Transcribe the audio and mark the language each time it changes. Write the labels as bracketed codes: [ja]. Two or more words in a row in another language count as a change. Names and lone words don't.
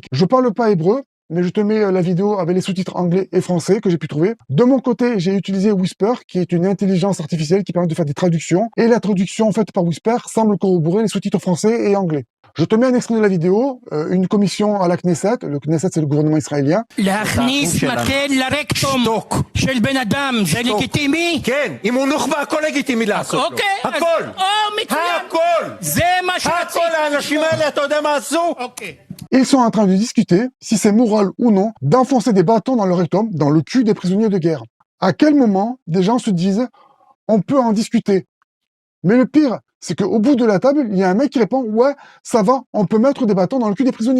[fr] Je parle pas hébreu, mais je te mets la vidéo avec les sous-titres anglais et français que j'ai pu trouver. De mon côté, j'ai utilisé Whisper, qui est une intelligence artificielle qui permet de faire des traductions. Et la traduction faite par Whisper semble corroborer les sous-titres français et anglais. Je te mets un extrait de la vidéo, une commission à la Knesset. Le Knesset, c'est le gouvernement israélien. [he] להכניס מקל לרקטום של בן אדם, זה לגיטימי? כן, אם הוא נוח'בה, הכל לגיטימי לעשות לו. הכל. מצוין. הכל. זה מה שרציתי. הכל, האנשים האלה, אתה יודע מה עשו? [fr] Ils sont en train de discuter, si c'est moral ou non, d'enfoncer des bâtons dans le rectum, dans le cul des prisonniers de guerre. À quel moment des gens se disent « on peut en discuter ». Mais le pire, c'est qu'au bout de la table, il y a un mec qui répond « ouais, ça va, on peut mettre des bâtons dans le cul des prisonniers ».